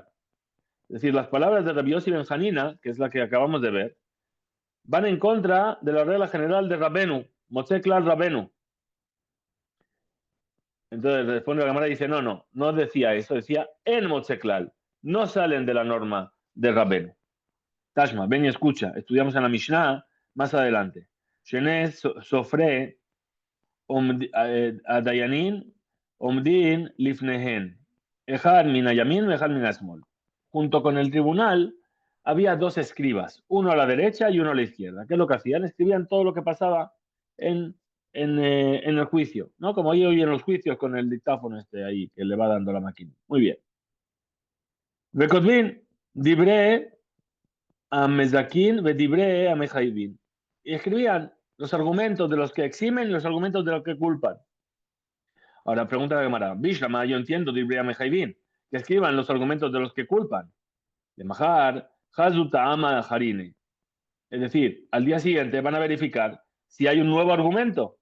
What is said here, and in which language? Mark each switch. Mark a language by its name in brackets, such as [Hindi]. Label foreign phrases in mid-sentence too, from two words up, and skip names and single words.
[Spanish] Es decir, las palabras de Rabbi Yossi Ben Hanina, que es la que acabamos de ver, van en contra de la regla general de Rabenu, Mozaklal Rabenu. Entonces responde la Gemara y dice, no decía eso, decía en Mozaklal. No salen de la norma de Rabenu. Tashma, ven y escucha. Estudiamos en la Mishnah más adelante. [Hebrew] שני סופרי הדיינין עומדין לפניהם. אחד מן הימין, אחד מן השמאל. [Spanish] Junto con el tribunal había dos escribas, uno a la derecha y uno a la izquierda. ¿Qué es lo que hacían? Escribían todo lo que pasaba en el juicio, ¿no? Como hoy en los juicios con el dictáfono este ahí que le va dando la máquina. Muy bien. [Hebrew] וכותבים דברי המזכים ודברי המחייבים. [Spanish] Y escribían los argumentos de los que eximen y los argumentos de los que culpan. Ahora pregunta la Gemara, Bishlama, yo entiendo [Hebrew] דברי המחייבין, [Spanish] que escriban los argumentos de los que culpan. [Aramaic] דלמחר, חזו טעמא אחרינא. [Spanish] Es decir, al día siguiente van a verificar si hay un nuevo argumento.